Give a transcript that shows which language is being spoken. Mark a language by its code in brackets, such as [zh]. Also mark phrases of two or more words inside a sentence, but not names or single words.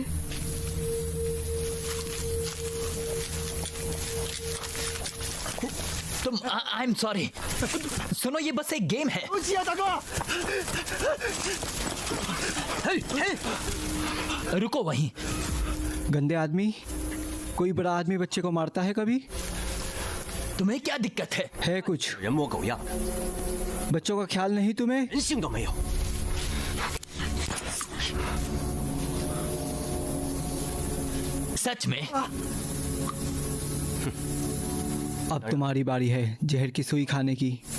[hi] तुम [en] I am sorry. [hi] सुनो, ये बस एक गेम है। रुको वहीं। गंदे आदमी, कोई बड़ा आदमी बच्चे को मारता है कभी? तुम्हें क्या दिक्कत है? है कुछ। [zh] 人模狗样， [hi] बच्चों का ख्याल नहीं तुम्हें? [zh] 人性都没有。 [hi] सच में? अब तुम्हारी बारी है जहर की सुई खाने की।